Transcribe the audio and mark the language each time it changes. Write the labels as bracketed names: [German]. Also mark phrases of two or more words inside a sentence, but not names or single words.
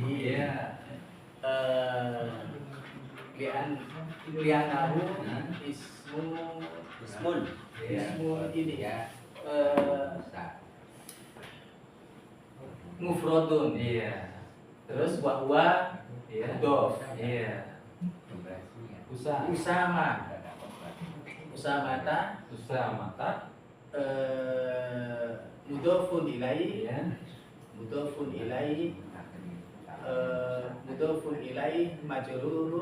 [Indonesian] Iya. [Arabic] لأنه اسم إن مفرد [Indonesian] Iya. terus wahwa Iya. [Arabic] mudhof [Indonesian] Iya. Usa. [Arabic] usamata Usamata. مضاف إليه [Indonesian] Iya. [Arabic] مضاف إليه مجرور